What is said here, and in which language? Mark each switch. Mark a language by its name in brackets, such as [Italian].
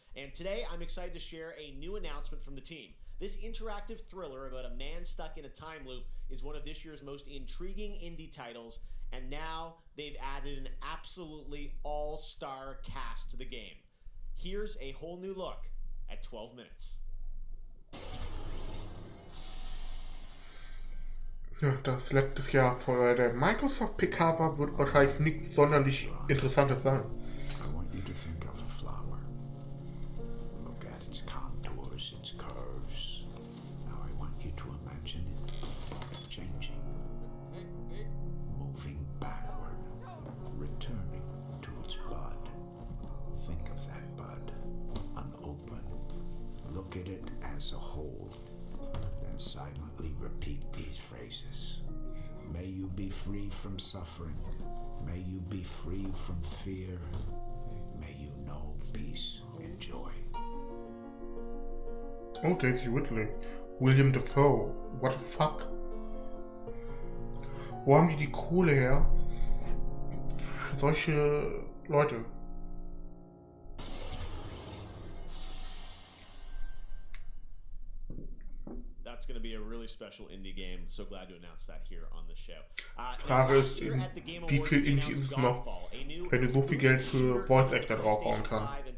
[English] And today, I'm excited to share a new announcement from the team. This interactive thriller about a man stuck in a time loop is one of this year's most intriguing indie titles, and now they've added an absolutely all-star cast to the game. Here's a whole new look at 12 minutes. [German] Ja, das letztes Jahr vor der Microsoft PK war, wird wahrscheinlich nichts sonderlich Interessantes sein. [English] I want you to think of a flower. Look at its contours, its curves. Now I want you to imagine it changing, moving backward, returning to its bud. Think of that bud, unopened. Look at it as a whole. Then silently repeat these phrases. May you be free from suffering. May you be free from fear. May you know peace and joy. Oh, Daisy Ridley. William Dafoe. What the fuck? [German] Wo haben die Kohle her? Für solche Leute. [English] That's going to be a really special indie game. So glad to announce that here on the show. [German] Frage ist, wie viel Indie ist es noch, wenn du so viel Geld für Voice Actor draufbauen kannst.